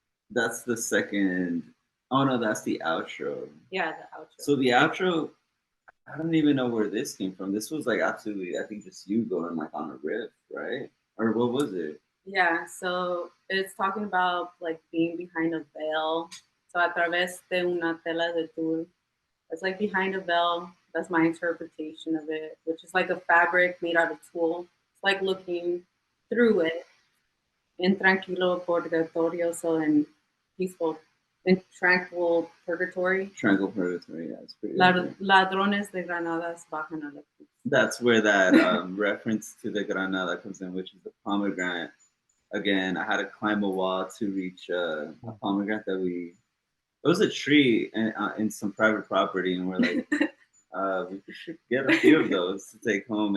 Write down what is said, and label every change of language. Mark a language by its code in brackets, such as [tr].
[en] that's the second. Oh no, that's the outro. Yeah, the outro. So the outro, I don't even know where this came from. This was like absolutely, I think, just you going like on a riff, right? Or what was it? Yeah, so it's talking about like being behind a veil. [es] So a través de una tela de tul. [en] It's like behind a veil. That's my interpretation of it, which is like a fabric made out of tulle. It's like looking through it. In tranquilo purgatorio, so in peaceful, in tranquil purgatory. Tranquil purgatory, yeah, it's pretty. [es] Ladrones de Granadas bajan a la cruz. [en] That's where that reference to the Granada comes in, which is the pomegranate. Again, I had to climb a wall to reach a pomegranate that it was a tree in some private property, and we're like, we should get a few of those to take home.